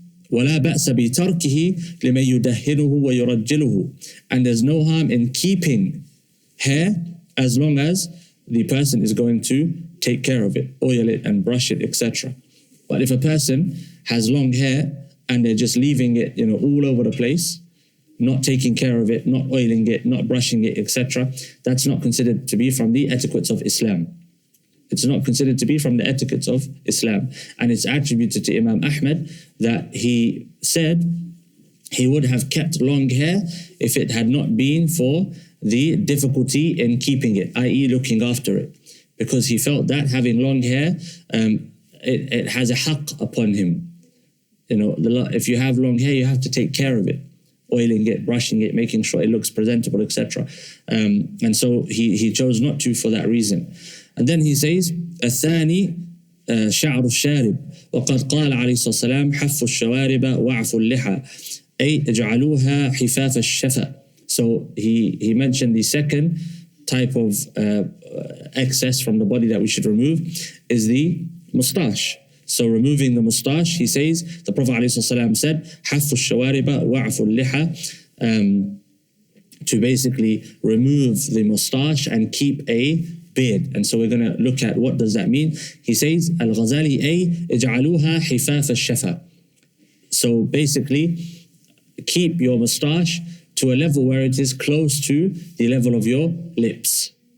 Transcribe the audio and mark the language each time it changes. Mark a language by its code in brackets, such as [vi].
[ar] ولا بأس بتركه لمن يدهنه ويرجله. [en] And there's no harm in keeping hair as long as the person is going to take care of it, oil it and brush it, etc. But if a person has long hair and they're just leaving it, all over the place, not taking care of it, not oiling it, not brushing it, etc., that's not considered to be from the etiquettes of Islam. It's not considered to be from the etiquettes of Islam. And it's attributed to Imam Ahmad that he said he would have kept long hair if it had not been for the difficulty in keeping it, i.e. looking after it. Because he felt that having long hair, it has a haqq upon him. If you have long hair, you have to take care of it, oiling it, brushing it, making sure it looks presentable, etc. And so he chose not to for that reason. And then he says, [ar] الثاني شعر الشارب وقد قال عليه الصلاة والسلام حف الشوارب وعفوا اللحى أي اجعلوها حفاف الشفا. [en] So he mentioned the second type of excess from the body that we should remove is the moustache. So removing the moustache, he says, the Prophet ﷺ said, [ar] حَفُّ الشَّوَارِبَ وَعْفُ اللِّحَى, [en] to basically remove the moustache and keep a beard. And so we're going to look at what does that mean. He says, [ar] al-Ghazali أي اجعلوها حفاف الشفا. [en] So basically, keep your moustache to a level where it is close to the level of your lips.